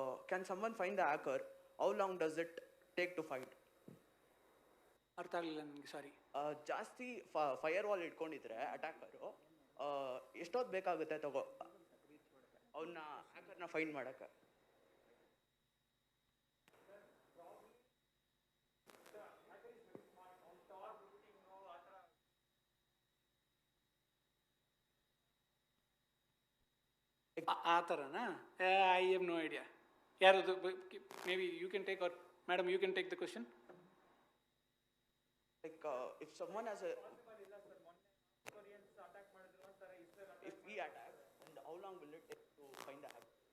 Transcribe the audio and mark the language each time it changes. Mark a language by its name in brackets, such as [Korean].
[English] Can someone find the hacker? How long does it take to find? [Kannada] ಅರ್ಥ ಆಗಲಿಲ್ಲ ನನಗೆ, ಸಾರಿ. ಜಾಸ್ತಿ ಫೈರ್ವಾಲ್ ಇಟ್ಕೊಂಡಿದ್ರೆ ಅಟ್ಯಾಕರು ಎಷ್ಟೊತ್ತು ಬೇಕಾಗುತ್ತೆ ಅವನ್ನ ಹ್ಯಾಕರ್ನ ಫೈಂಡ್ ಮಾಡಕ್ಕೆ? ಆ ಥರನಾ? [English] I have no idea. [Kannada] ಯಾರದು? [English] Maybe you can take, or madam you can take the question. Like if someone has a, if we attack, and how long will it take to find the hacker?